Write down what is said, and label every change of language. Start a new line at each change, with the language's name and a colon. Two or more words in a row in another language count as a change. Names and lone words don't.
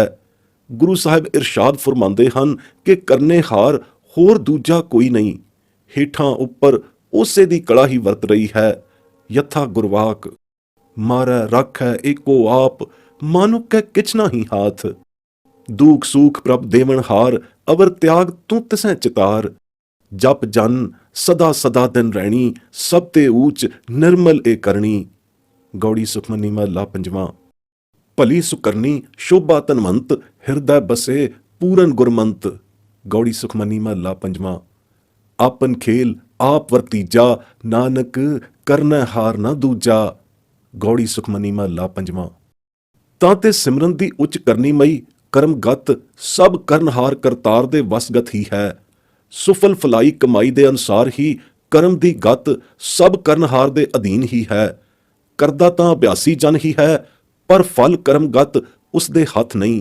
Punjabi: ਗੁਰੂ ਸਾਹਿਬ ਇਰਸ਼ਾਦ ਫਰਮਾਉਂਦੇ ਹਨ ਕਿ ਕਰਨੇ ਹਾਰ ਹੋਰ ਦੂਜਾ ਕੋਈ ਨਹੀਂ, ਹੇਠਾਂ ਉੱਪਰ ਉਸੇ ਦੀ ਕਲਾ ਹੀ ਵਰਤ ਰਹੀ ਹੈ। ਯਥਾ ਗੁਰਵਾਕ। ਮਾਰੈ ਰਾਖੈ ਏਕੋ ਆਪ, ਮਾਨੁਕੈ ਕਿਛ ਨਾਹੀ ਹਾਥ। ਦੁਖ ਸੂਖ ਪ੍ਰਭ ਦੇਵਨ ਹਾਰ, ਅਵਰ ਤਿਆਗ ਤੂ ਤਿਸੈ ਚਿਤਾਰ। ਜਪ ਜਨ ਸਦਾ ਸਦਾ ਦਿਨ ਰੈਣੀ, ਸਭ ਤੇ ਊਚ ਨਿਰਮਲ ਏ ਕਰਣੀ। ਗਉੜੀ ਸੁਖਮਨੀ ਮਹਲਾ ਪੰਜਵਾਂ। ਭਲੀ ਸੁਕਰਨੀ ਸੋਭਾ ਧਨਵੰਤ, ਹਿਰਦੈ ਬਸੇ ਪੂਰਨ ਗੁਰਮੰਤ। ਗਉੜੀ ਸੁਖਮਨੀ ਮਹਲਾ ਪੰਜਵਾਂ। ਆਪਨ ਖੇਲ ਆਪ ਵਰਤੀਜਾ, ਨਾਨਕ ਕਰਨੈ ਹਾਰ ਨਾ ਦੂਜਾ। ਗਉੜੀ ਸੁਖਮਨੀ ਮਹਲਾ ਪੰਜਵਾਂ। ਤਾਂ ਤੇ ਸਿਮਰਨ ਦੀ ਉੱਚ ਕਰਨੀ ਮਈ, ਕਰਮਗਤ ਸਭ ਕਰਨਹਾਰ ਕਰਤਾਰ ਦੇ ਵਸਗਤ ਹੀ ਹੈ। ਸੁਫਲ ਫਲਾਈ ਕਮਾਈ ਦੇ ਅਨੁਸਾਰ ਹੀ ਕਰਮ ਦੀ ਗਤ ਸਭ ਕਰਨਹਾਰ ਦੇ ਅਧੀਨ ਹੀ ਹੈ। ਕਰਦਾ ਤਾਂ ਅਭਿਆਸੀ ਜਨ ਹੀ ਹੈ, ਪਰ ਫਲ ਕਰਮਗਤ ਉਸ ਦੇ ਹੱਥ ਨਹੀਂ।